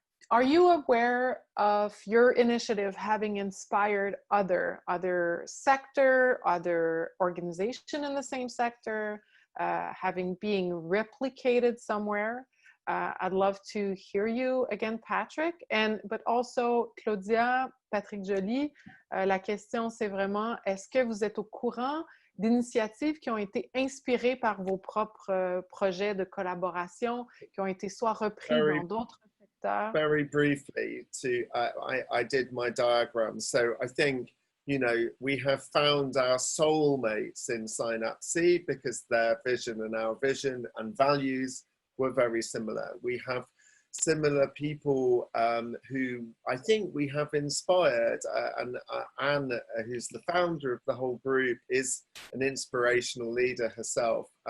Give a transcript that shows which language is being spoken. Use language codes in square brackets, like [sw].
[en] are you aware of your initiative having inspired other sector, other organization in the same sector, having being replicated somewhere? I'd love to hear you again, Patrick. But also, [fr] Claudia, Patrick Joly, la question c'est vraiment, est-ce que vous êtes au courant d'initiatives qui ont été inspirées par vos propres projets de collaboration, qui ont été soit repris dans d'autres secteurs? [en] Very briefly, I did my diagram. So I think, you know, we have found our soulmates in Synapse because their vision and our vision and values were very similar. We have similar people who I think we have inspired, and Anne, who's the founder of the whole group, is an inspirational leader herself.